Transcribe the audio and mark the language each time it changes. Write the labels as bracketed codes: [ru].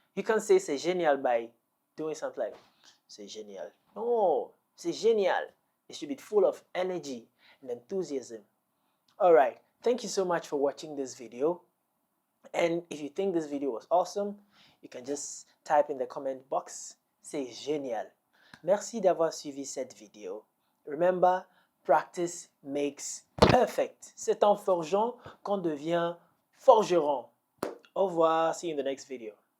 [en] You can say c'est génial by doing something like c'est génial. No, c'est génial. It should be full of energy and enthusiasm. All right. Thank you so much for watching this video. And if you think this video was awesome, you can just type in the comment box, c'est génial. [fr] Merci d'avoir suivi cette vidéo. [en] Remember, practice makes perfect. [fr] C'est en forgeant qu'on devient forgeron. Au revoir. [en] See you in the next video.